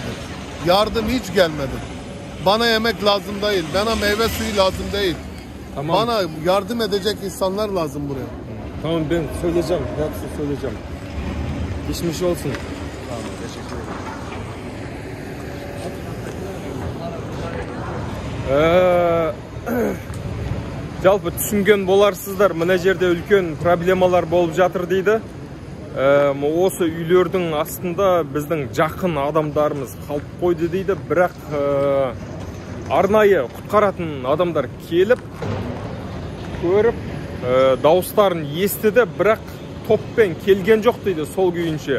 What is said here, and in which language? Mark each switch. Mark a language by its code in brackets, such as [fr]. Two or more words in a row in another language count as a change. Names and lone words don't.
[tr] Yardım hiç gelmedi. Bana yemek lazım değil. Bana meyve suyu lazım değil. Tamam. Bana yardım edecek insanlar lazım buraya. Tamam ben söyleyeceğim. Hepsini söyleyeceğim. Geçmiş olsun. Tamam, teşekkür ederim. [kk] Жалпы түсінген боларсыздар, мына жерде үлкен проблемалар болып жатыр дейді. Осы үйлердің астында біздің жақын адамдарымыз қалып қойды дейді. Бірақ арнайы құтқаратын адамдар келіп, көріп, дауыстарын естіді, бірақ топпен келген жоқ дейді сол күйінше.